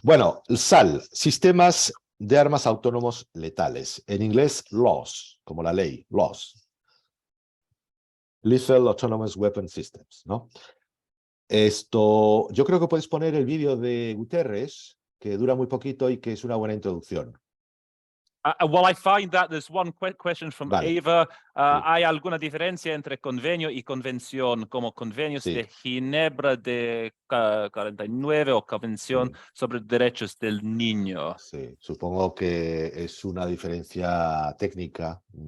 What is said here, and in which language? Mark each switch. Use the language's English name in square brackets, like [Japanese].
[Spanish] bueno, SAL, sistemas de armas autónomos letales. En inglés, laws, como la ley, laws. Lethal Autonomous Weapon Systems, ¿no? Esto, yo creo que puedes poner el vídeo de Guterres, que dura muy poquito y que es una buena introducción. [English] Well, I find that there's one quick question from [Spanish] Vale. [English] Eva. [Spanish] Sí. ¿Hay alguna diferencia entre convenio y convención, como convenios Sí. de Ginebra de 49 o convención Sí. sobre derechos del niño? Sí, supongo que es una diferencia técnica.